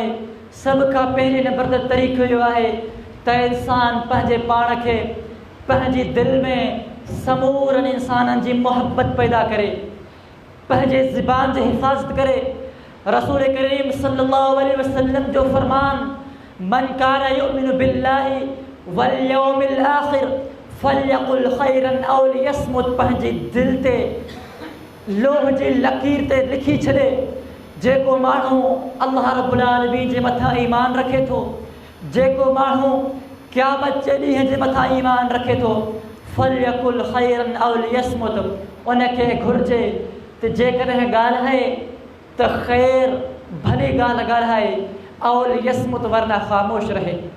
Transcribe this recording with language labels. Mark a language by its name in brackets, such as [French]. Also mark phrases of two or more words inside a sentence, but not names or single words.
[Sindhi] सभ खां पहिरीं नंबर ते तरीक़ो इहो आहे त इंसान पंहिंजे पाण खे पंहिंजी दिलि में समूरनि इंसाननि जी मुहबत पैदा करे, पंहिंजे ज़ुबान जी हिफ़ाज़त करे। रसूल करीम [Arabic] صلى الله عليه وسلم [Sindhi] जो फरमान, [Arabic] من كان يؤمن بالله واليوم الآخر فليقل خيرا أو ليصمت, [Sindhi] पंहिंजी दिलि ते लोह जी लकीर ते लिखी छॾे, जेको माण्हू [Arabic] الله رب العالمين [Sindhi] जे मथां ईमान रखे थो, जेको माण्हू क़यामत जे ॾींहं जे मथां ईमान रखे थो, [Arabic] فليقل خيرا أو ليصمت, [Sindhi] उनखे घुरिजे त जेकॾहिं ॻाल्हाए त ख़ैर भली ॻाल्हि ॻाल्हाए, [Arabic] أو ليصمت [Sindhi] वरना ख़ामोश रहे।